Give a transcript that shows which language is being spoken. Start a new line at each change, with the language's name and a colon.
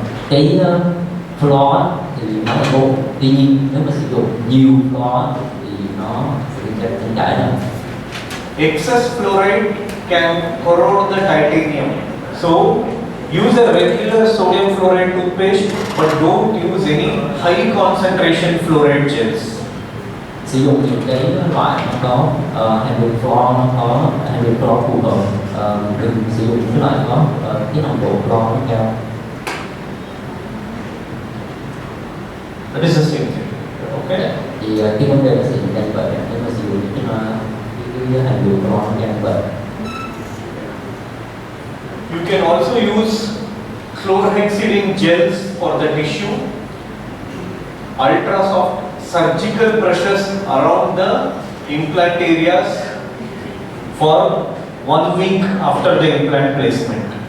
Vietnamese: Cái fluor thì nó là tốt, tuy nhiên nếu mà sử dụng nhiều fluor thì nó sẽ gây tranh cãi đó.
English: Excess fluoride can corrode the titanium. So use a regular sodium fluoride toothpaste, but don't use any high concentration fluoride gels.
Vietnamese: Sử dụng những cái loại nó có hàm lượng fluor, nó có hàm lượng fluor phù hợp, đừng sử dụng những loại có cái nồng độ fluor nó cao.
English: That is the same thing. Okay.
Vietnamese: Thì cái vấn đề nó sẽ diễn ra như vậy, nếu mà sử dụng những cái hàm lượng fluor nó cao như vậy.
English: You can also use chlorhexidine gels for the tissue, ultra soft surgical brushes around the implant areas for 1 week after the implant placement.